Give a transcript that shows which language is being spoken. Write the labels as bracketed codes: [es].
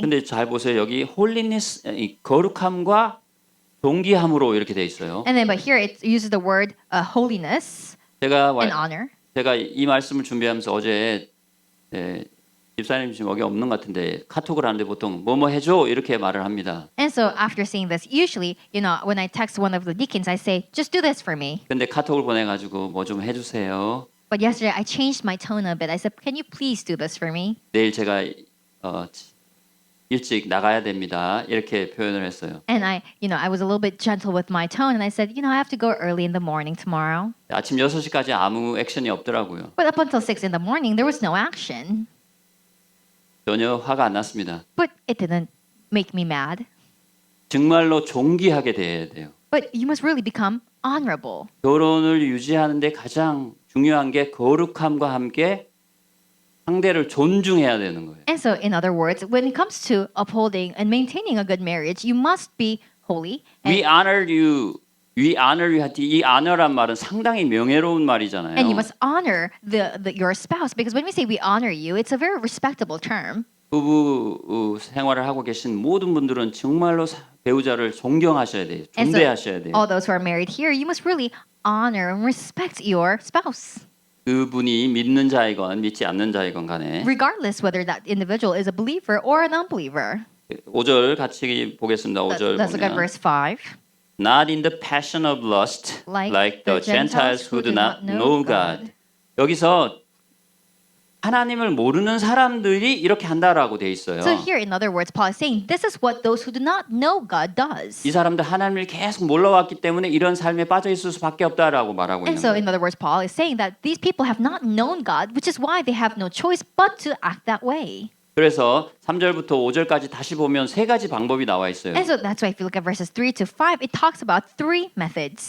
[ko] 근데 잘 보세요. 여기 홀리니스, 거룩함과 동기함으로 이렇게 돼 있어요. [en] And then, but here it uses the word holiness and honor. [ko] 제가 이 말씀을 준비하면서 어제 집사님 지금 여기 없는 것 같은데 카톡을 하는데 보통 뭐뭐 해줘 이렇게 말을 합니다. [en] And so after seeing this, usually, when I text one of the deacons, I say, just do this for me. [ko] 근데 카톡을 보내가지고 뭐 좀 해주세요. [en] But yesterday I changed my tone a bit. I said, can you please do this for me? [ko] 내일 제가 일찍 나가야 됩니다. 이렇게 표현을 했어요. [en] And I was a little bit gentle with my tone, and I said, I have to go early in the morning tomorrow. [ko] 아침 6시까지 아무 액션이 없더라고요. [en] But up until 6 in the morning, there was no action. [ko] 전혀 화가 안 났습니다. [en] But it didn't make me mad. [ko] 정말로 존귀하게 돼야 돼요. [en] But you must really become honorable. [ko] 결혼을 유지하는데 가장 중요한 게 거룩함과 함께 상대를 존중해야 되는 거예요. [en] And so, in other words, when it comes to upholding and maintaining a good marriage, you must be holy. We honor you [ko] 위 honor이 이 honor란 말은 상당히 명예로운 말이잖아요. [en] And you must honor your spouse because when we say we honor you, it's a very respectable term. [ko] 부부 생활을 하고 계신 모든 분들은 정말로 배우자를 존경하셔야 돼요. [en] And so, [ko] 존대하셔야 돼요. [en] all those who are married here, you must really honor and respect your spouse. [ko] 그분이 믿는 자이건 믿지 않는 자이건 간에 [en] Regardless whether that individual is a believer or an unbeliever. [ko] 5절 같이 보겠습니다. 5절 [en] Let's look at [ko] 보면 [en] verse 5. Not in the passion of lust like the Gentiles who do not know God. [ko] 여기서 하나님을 모르는 사람들이 이렇게 한다라고 돼 있어요. [en] So here, in other words, Paul is saying this is what those who do not know God does. [ko] 이 사람들 하나님을 계속 몰라왔기 때문에 이런 삶에 빠져 있을 수밖에 없다라고 말하고 [en] And [ko] 있는 [en] so, [ko] 거예요. [en] in other words, Paul is saying that these people have not known God, which is why they have no choice but to act that way. [ko] 그래서 3절부터 5절까지 다시 보면 세 가지 방법이 나와 있어요. [en] And so that's why if you look at verses 3 to 5, it talks about three methods.